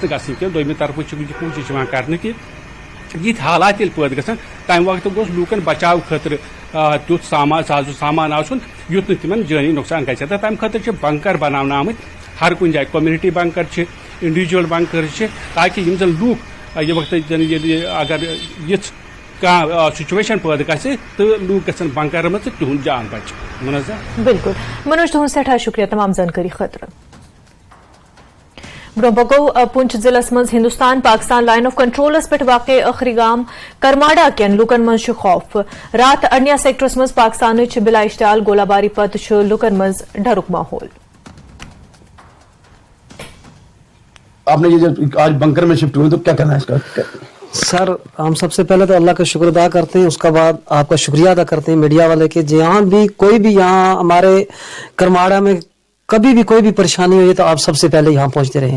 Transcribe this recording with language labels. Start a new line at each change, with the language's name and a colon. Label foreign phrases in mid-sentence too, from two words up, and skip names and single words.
Kashmiri: نہٕ گژھٕنۍ کینٛہہ دوٚیمہِ طرفہٕ چھِ یہِ کوٗشش یِوان کرنہٕ کہ یِتھ حالات ییٚلہِ پٲدٕ گژھن تمہِ وقتہٕ گوٚژھ لوٗکن بچاو خٲطرٕ تیُتھ سازو سامان آسُن یُتھ نہٕ تِمن جٲنی نۄقصان گژھِ تہٕ تمہِ خٲطرٕ چھِ بنکر بناونہٕ آمٕتۍ ہر کُنہِ جایہِ
English: community bunker
Kashmiri: چھِ
English: individual bunker
Kashmiri: چھِ تاکہ یم زن لوٗکھ یہِ وقتہٕ زن ییٚلہِ اگر یِژھ کانٛہہ سچویشن پٲدٕ گژھِ تہٕ لوٗکھ گژھن بنکرن منٛز تہٕ تِہُنٛد جان بچہِ منظر بالکل منوج تہند سٹھا شکریہ تمام زانکاری خاطر برو پکو پونچھ ضلع مز ہندوستان پاکستان لائن آف کنٹرولس پہ واقع اخری گام کرماڑا کین لوکن مز خوف رات ارنیا سیکٹرس مز پاکستان بلا اشتعال گولہ باری پتہ لوکن مز ڈرک ماحول
Urdu: آپ نے یہ جو آج بنکر میں شفٹ ہوئے تو کیا کہنا ہے اس کا؟ سر ہم سب سے پہلے تو اللہ کا شکر ادا کرتے ہیں، اس کے بعد آپ کا شکریہ ادا کرتے ہیں میڈیا والے کے، جہاں بھی کوئی بھی یہاں ہمارے کرماڑا میں کبھی بھی کوئی بھی پریشانی ہوئی تو آپ سب سے پہلے یہاں پہنچتے رہے.